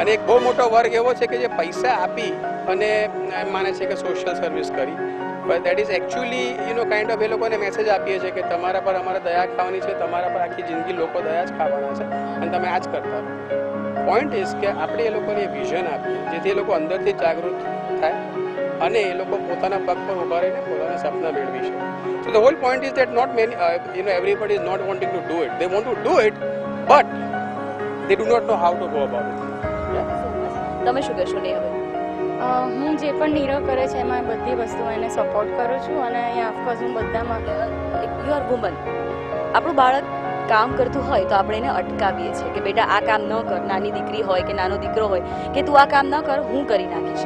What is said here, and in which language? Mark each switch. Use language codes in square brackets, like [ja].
[gu] અને એક બહુ મોટો વર્ગ એવો છે કે જે પૈસા આપી અને એમ માને છે કે સોશિયલ સર્વિસ કરી, [en] but that is actually kind of [gu] એ લોકોને મેસેજ આપીએ છીએ કે તમારા પર અમારે દયા ખાવાની છે, તમારા પર આખી જિંદગી લોકો દયા જ ખાવાના છે અને તમે આ જ કરતા રહો. [en] point is [gu] કે આપણે એ લોકોને વિઝન આપીએ જેથી એ લોકો અંદરથી જાગૃત થાય અને એ લોકો પોતાના પગ પર ઊભા રહીને પોતાના સપના મેળવી શકે. [en] So the whole point is that not many, everybody is not wanting to do it. They want to do it, but they do not know how to go about it. [gu] તમે શું કહેશો? ને હવે હું જે પણ નીરવ કરે છે એમાં બધી વસ્તુ એને સપોર્ટ કરું છું અને અહીંયા ઓફકોર્સ હું બધામાં [en] You are woman. [gu] આપણું બાળક કામ કરતું હોય તો આપણે એને અટકાવીએ છીએ કે બેટા આ કામ ન કર. નાની દીકરી હોય કે નાનો દીકરો હોય કે તું આ કામ ન કર, હું કરી નાખીશ.